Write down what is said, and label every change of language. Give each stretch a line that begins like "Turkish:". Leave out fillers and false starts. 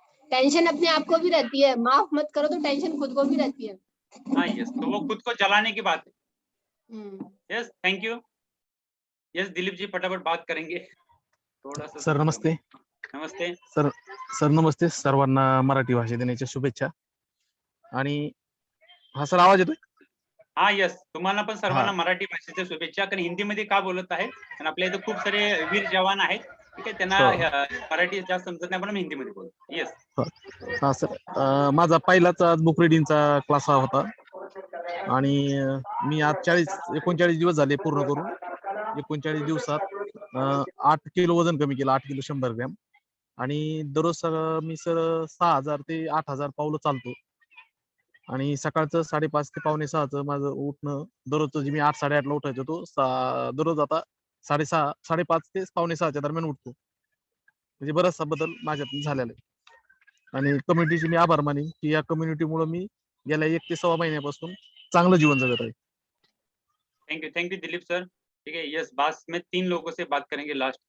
Hindi: Tension अपने आप को भी रहती है, माफ मत करो तो टेंशन खुद को भी रहती है। हाँ यस, तो वो खुद को जलाने की बात है। Yes, thank you. Yes Dilip ji फटाफट बात करेंगे थोड़ा सा। सर नमस्ते. नमस्ते सर नमस्ते.
Marathi: सर्वांना मराठी भाषा दिनाच्या शुभेच्छा. आणि हा सर आवाज येतोय? हाँ यस, तुम्हाला पण सर्वांना मराठी भाषेच्या शुभेच्छा. कारण हिंदीमध्ये का बोलत आहे, कारण आपल्या इथे खूप सारे वीर जवान आहेत. ठीक आहे, त्यांना मराठी जास्त समजत नाही म्हणून हिंदीमध्ये बोलतो.
English: Yes.
Marathi: हा सर, माझा पहिलाच आज बुक रिडिंगचा क्लास होता आणि मी आज 39 दिवस झाले पूर्ण करून. 39 दिवसात 8 किलो वजन कमी केलं, 8 किलो 100 ग्रॅम. आणि दररोज मी सर 6000 ते 8000 पावलं चालतो. आणि सकाळचं 5:30 ते 5:45 माझं उठणं, दररोजचं जे मी 8 8:30 ला उठायचो तो दररोज आता 6:30 5:30 ते 5:45 दरम्यान उठतो. म्हणजे बराचसा बदल माझ्यात झालेला आहे. आणि कम्युनिटीचे मी आभार मानेन की या कम्युनिटीमुळे मी गेल्या 1 ते 6 महिन्यापासून चांगलं जीवन जगत आहे.
English: Thank you Dilip sir.
Hindi: ठीक है, यस बस में 3 लोगों से बात करेंगे लास्ट.